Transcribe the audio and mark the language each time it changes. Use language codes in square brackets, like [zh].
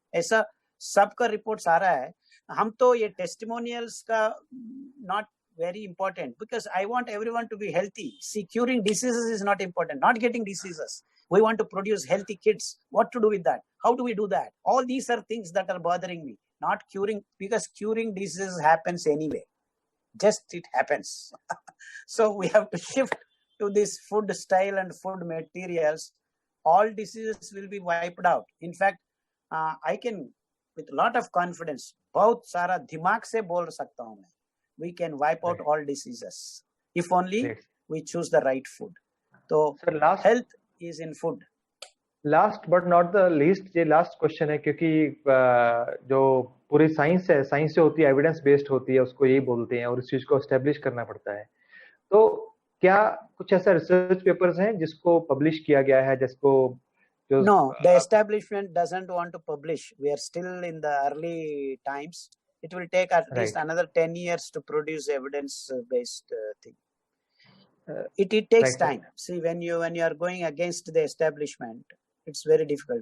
[hi] ऐसा सबका रिपोर्ट्स आ रहा है। हम तो ये टेस्टिमोनियल्स का [en] not very important, because I want everyone to be healthy. See, curing diseases is not important, not getting diseases. We want to produce healthy kids. What to do with that? How do we do that? All these are things that are bothering me, not curing, because curing diseases happens anyway. Just it happens. So we have to shift to this food style and food materials. All diseases will be wiped out. In fact, I can, with a lot of confidence, [hi] बहुत सारा दिमाग से बोल सकता हूँ मैं, [en] we can wipe out all diseases if only we choose the right food. So health is in food. Last but not the least, [hi] ये last question है, क्योंकि जो पूरी साइंस है, साइंस जो होती है एविडेंस बेस्ड होती है, उसको यही बोलते हैं और इस चीज को एस्टेब्लिश करना पड़ता है। तो क्या कुछ ऐसा रिसर्च पेपर्स हैं जिसको पब्लिश किया गया है, जिसको [en] No, the establishment doesn't want to publish. We are still in the early times. It will take at least another 10 years to produce evidence-based thing. It takes time. See, when you are going against the establishment, it's very difficult.